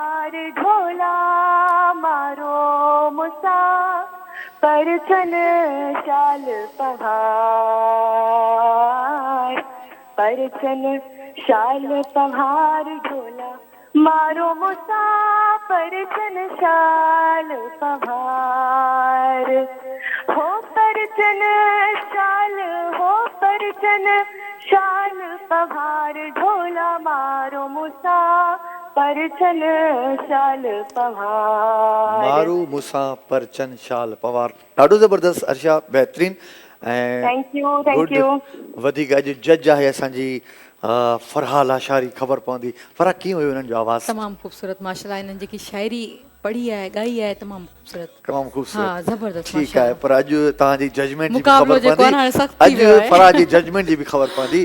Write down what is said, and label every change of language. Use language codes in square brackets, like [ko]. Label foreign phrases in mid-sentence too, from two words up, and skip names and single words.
[raj] पहाड़ ढोला मारो मुसा परछन शाल पहाड़ परछन शाल पहाड़ ढोला मारो मुसा परछन शाल पहाड़ हो परछन शाल हो परछन शाल पहाड़ ढोला मारो मुसा परछन शाल पहाड़ [sd] मारू मूंसां परचन शाल पवार। ॾाढो ज़बरदस्त अर्शा, बहितरीन ऐं [en] thank you thank [sd] गुड। यू वधीक अॼु जज आहे असांजी फरहा लाशारी, ख़बर पवंदी फरहा कीअं हुयो हुननि जो आवाज़? तमामु ख़ूबसूरत माशाल्लाह, इन्हनि जेकी शाइरी पढ़ी आहे ॻाई आहे तमामु ख़ूबसूरत। तमामु ख़ूबसूरत, हाँ, ज़बरदस्त, ठीकु आहे। पर अॼु तव्हांजी जजमेंट जी बि मुक़ाबिलो ख़बर जेको आहे न हाणे पवंदी, सख़्त थी वियो अॼु आहे। फरहा जी जजमेंट जी बि ख़बर पवंदी,